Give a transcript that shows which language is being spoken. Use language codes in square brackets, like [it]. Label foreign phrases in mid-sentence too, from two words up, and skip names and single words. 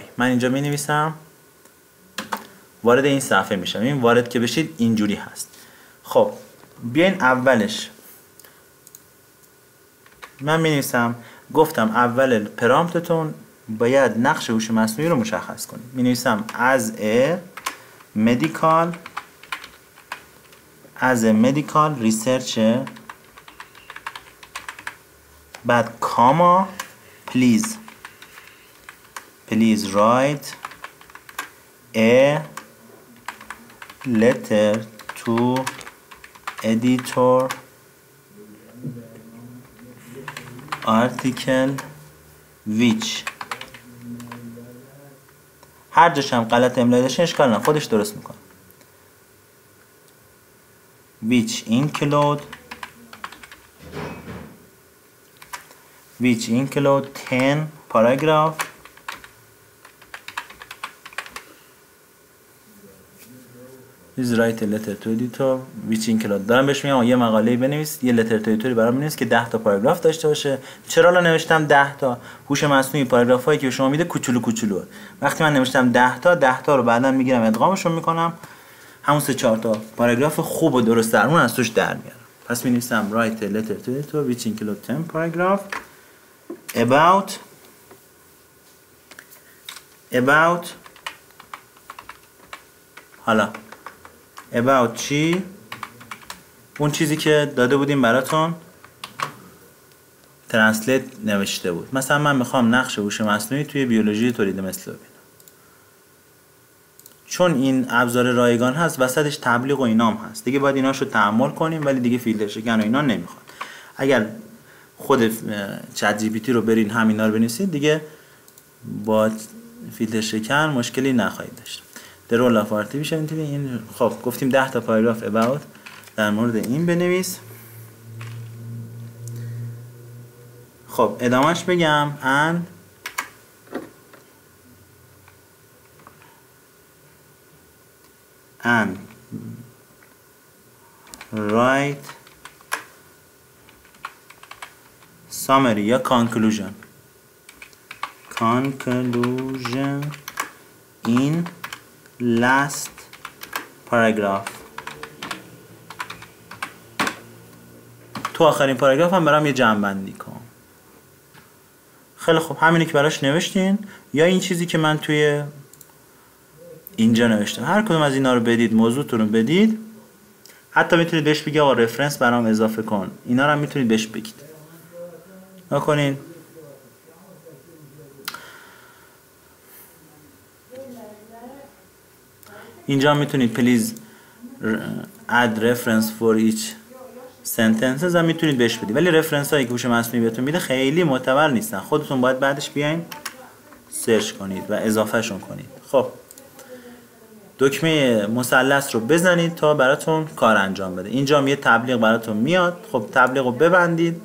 [fa] من اینجا می نویسم، وارد این صفحه میشم. این وارد که بشید اینجوری هست. خب بیاین اولش من می نویسم، گفتم اول پرامپتتون باید نقش هوش مصنوعی رو مشخص کنید. می نویسم [en] as a medical researcher، [fa] بعد کاما [en] please write a letter to editor article which، [fa] هر جاش هم غلط املایی داشته اشکال نه، خودش درست میکنه. [en] which include 10 paragraph is write a letter to editor which include. [fa] دارم بهش میگم یه مقاله بنویس، یه [en] letter to editor [fa] برام بنویس که 10 تا پاراگراف داشته باشه. چرا الان نوشتم 10 تا؟ هوش مصنوعی پاراگرافایی که شما میده کوچولو. وقتی من نوشتم 10 تا رو بعداً میگیرم ادغامشون میکنم، همون 3-4 تا پاراگراف خوب و درست درمون از توش در میارم. پس می نویسم [en] write a letter to editor which include 10 paragraph about حالا about چی؟ [fa] اون چیزی که داده بودیم براتون ترنسلیت نوشته بود. مثلا من میخوام نقش هوش مصنوعی توی بیولوژی تولید مثل ببینم. چون این ابزار رایگان هست، وسطش تبلیغ و اینام هست دیگه، باید ایناشو تحمل کنیم، ولی دیگه فیلتر شکن و اینا نمیخواد. اگر خود چت جی پی تی رو برین همینا رو بنویسید دیگه با فیلتر شکن مشکلی نخواهید داشت. [en] The role of artificial intelligence. [fa] این خب گفتیم 10 تا پاراگراف about در مورد این بنویس. خب ادامهش بگم [en] and write summary یا conclusion in last paragraph. [fa] تو آخرین پاراگراف هم برام یه جمع‌بندی کن. خیلی خوب، همینی که براش نوشتین یا این چیزی که من توی اینجا نوشتم، هر کدوم از اینا رو بدید، موضوعتون رو بدید. حتی میتونید بهش بگید آقا رفرنس برام اضافه کن، اینا رو هم میتونید بهش بگید. نکنین اینجا میتونید [en] please add reference for each sentences [fa] هم میتونید بهش بدید، ولی رفرنس هایی که هوش مصنوعی بهتون میده خیلی معتبر نیستن، خودتون باید بعدش بیاین سرچ کنید و اضافه شون کنید. خب دکمه مثلث رو بزنید تا براتون کار انجام بده. اینجا هم یه تبلیغ براتون میاد. خب تبلیغ رو ببندید.